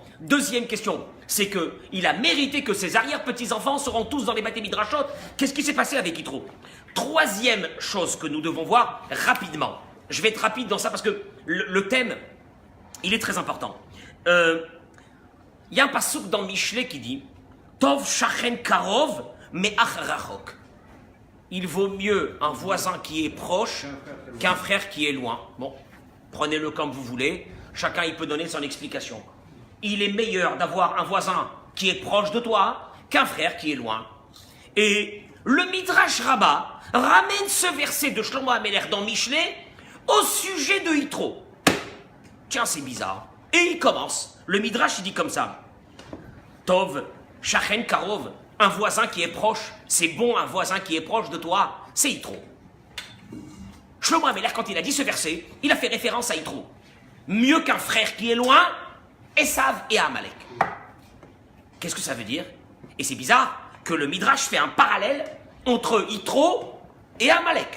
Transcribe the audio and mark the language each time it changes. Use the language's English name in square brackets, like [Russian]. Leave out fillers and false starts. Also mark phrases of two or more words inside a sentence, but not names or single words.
[French] Deuxième question, c'est qu'il a mérité que ses arrière-petits-enfants seront tous dans les [Hebrew] בתי מדרשות. [French] Qu'est-ce qui s'est passé avec Yitro? Troisième chose que nous devons voir rapidement. Je vais être rapide dans ça parce que le thème, il est très important. Il y a un passouk dans Michelet qui dit [Hebrew] טוב שכן קרוב מאח רחוק. [French] Il vaut mieux un voisin qui est proche qu'un frère qui est loin. Bon, prenez-le comme vous voulez. Chacun il peut donner son explication. Il est meilleur d'avoir un voisin qui est proche de toi qu'un frère qui est loin. Et le [Hebrew] מדרש רבה [French] ramène ce verset de Shlomo Améler dans Michelet au sujet de Yitro. Tiens, c'est bizarre. Et il commence. Le Midrash, il dit comme ça. [Hebrew] טוב, שכן קרוב, [French] un voisin qui est proche. C'est bon, un voisin qui est proche de toi. C'est Yitro. Shlomo Amelech, quand il a dit ce verset, il a fait référence à Yitro. Mieux qu'un frère qui est loin, Esav et Amalek. Qu'est-ce que ça veut dire? Et c'est bizarre que le Midrash fait un parallèle entre Yitro et Amalek.